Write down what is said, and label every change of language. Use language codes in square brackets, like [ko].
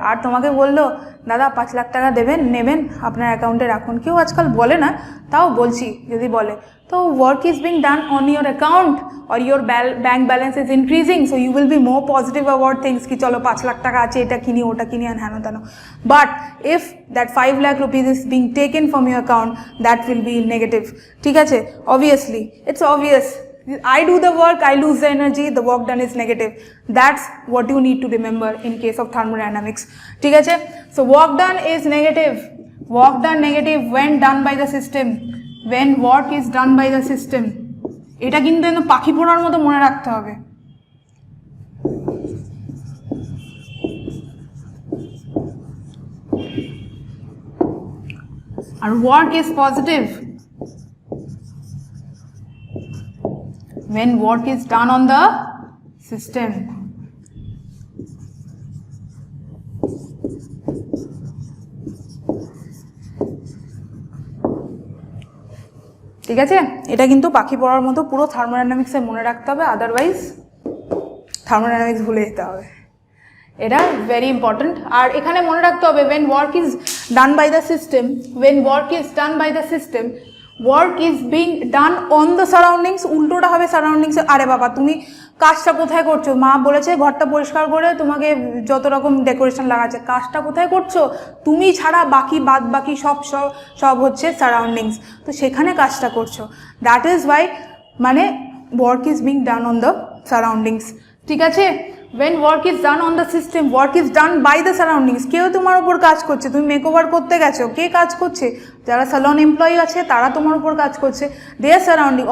[bn] আর তোমাকে বললো দাদা 5 লাখ টাকা দেবেন, নেবেন, আপনার অ্যাকাউন্টে রাখুন, কেউ আজকাল বলে না, তাও বলছি যদি বলে, তো [en] work is being done on your account or your bank balance is increasing, so you will be more positive about things [bn] কি চলো 5 লাখ টাকা আছে, এটা কিনি ওটা কিনি আর হেন তেন। [en] But if that 5 lakh rupees is being taken from your account, that will be negative. [bn] ঠিক আছে, [en] Obviously it's obvious, I do the work, I lose the energy, the work done is negative. That's what you need to remember in case of thermodynamics. [bn] ঠিক আছে, [en] so work done is negative. Work done negative when done by the system. When work is done by the system. [bn] এটা কিন্তু একদম পাখি পড়ার মতো মনে রাখতে হবে। [en] আর work is positive when work is done on the system. [bn] ঠিক আছে, এটা কিন্তু পাখি পড়ার মতো পুরো থার্মোডাইনামিক্সে মনে রাখতে হবে, আদারওয়াইজ থার্মোডাইনামিক্স ভুলে যেতে হবে। [en] এটা very important. [bn] আর এখানে মনে রাখতে হবে [en] when work is done by the system, when work is done by the system, work is being done on the surroundings, [bn] উল্টোটা হবে সারাউন্ডিংস। আরে বাবা তুমি কাজটা কোথায় করছো, মা বলেছে ঘরটা পরিষ্কার করে তোমাকে যত রকম ডেকোরেশন লাগাচ্ছে, কাজটা কোথায় করছো, তুমি ছাড়া বাদ বাকি সব হচ্ছে সারাউন্ডিংস, তো সেখানে কাজটা করছো। [en] That is why মানে work is being done on the surroundings. [bn] ঠিক আছে, [en] when work is done on the system, work is done by the surroundings. [bn] কেউ তোমার উপর কাজ করছে, তুমি মেকওভার করতে গেছো, কে কাজ করছে, যারা সালন এমপ্লয়ি আছে তারা তোমার উপর কাজ করছে, [en] their surrounding.